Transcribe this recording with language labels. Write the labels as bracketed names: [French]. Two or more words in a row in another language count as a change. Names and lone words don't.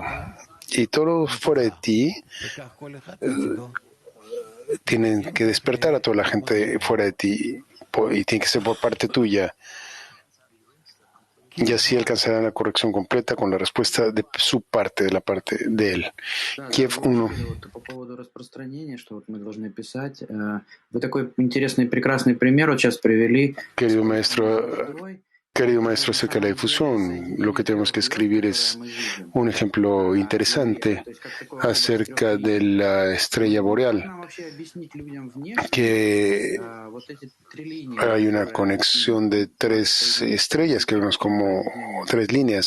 [Spanish] Y todo fuera de ti tienen que despertar a toda la gente fuera de ti y tiene que ser por parte tuya. Y así alcanzarán la corrección completa con la respuesta de su parte, de la parte de él. Kiev 1. [Russian] По поводу распространения, что вот мы должны писать. Вы такой интересный, прекрасный пример вот сейчас привели. [Spanish] Querido maestro, acerca de la difusión, lo que tenemos que escribir es un ejemplo interesante acerca de la estrella boreal, que hay una conexión de 3 estrellas, que vemos como 3 líneas.